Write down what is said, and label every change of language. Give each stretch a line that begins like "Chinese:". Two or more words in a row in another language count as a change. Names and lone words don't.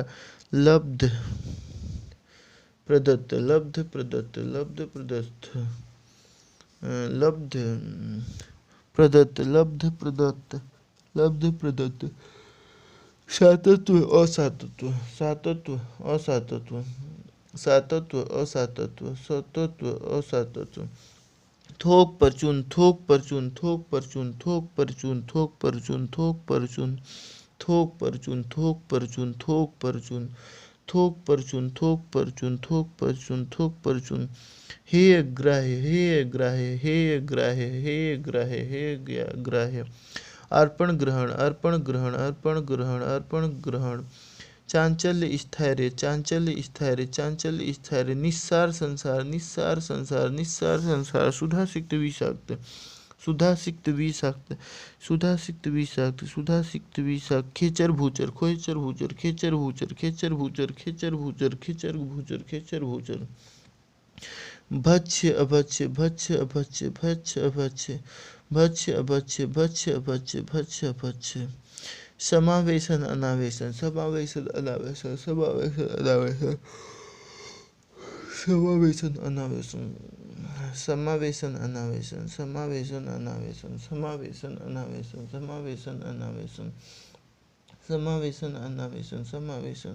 Hindi: लब्ध प्रदत्त, लब्ध प्रदत्त, लब्ध प्रदत्त, लब्ध प्रदत्त, लब्ध प्रदत्त, लब्ध प्रदत्त। सातत्व असातत्व, सातत्व असातत्व, सातत्व असातत्व, सातत्व असातत्व। थोक परचून, थोक परचून, थोक परचून, थोक परचून, थोक परचून, थोक परचून, थोक परचून, थोक परचून, थोक परचून, थोक परचून, थोक परचून, थोक परचून, थोक परचून। हे ग्राह्य, हे ग्राह्य, हे ग्राह्य, हे ग्राह्य, हे ग्राह्य। अर्पण ग्रहण, अर्पण ग्रहण, अर्पण ग्रहण, अर्पण ग्रहण। चांचल्य स्थैर्य, चांचल्य स्थैर्य, चांचल्य स्थैर्य। निस्सार संसार, निस्सार संसार, निस्सार संसार। सुधासिक्त विषाक्त, सुधासिक्त विषाक्त, सुधासिक्त विषाक्त, सुधासिक्त विषाक्त। खेचर भूचर, खेचर भूचर, खेचर भूचर, खेचर भूचर, खेचर भूचर, खेचर भूचर, खेचर भूचर। भक्ष्य अभक्ष्य भक्ष्य अभक्ष्य भक्ष्य अभक्ष्य भक्ष्य अभक्ष्य भक्ष्य अभक्ष्य भक्ष्य अभक्ष्य समावेशन अनावेशन समावेशन अनावेशन समावेशन अनावेशन समावेशन अनावेशन समावेशन अनावेशन समावेशन अनावेशन समावेशन अनावेशन समावेशन अनावेशन समावेशन अनावेशन समावेशन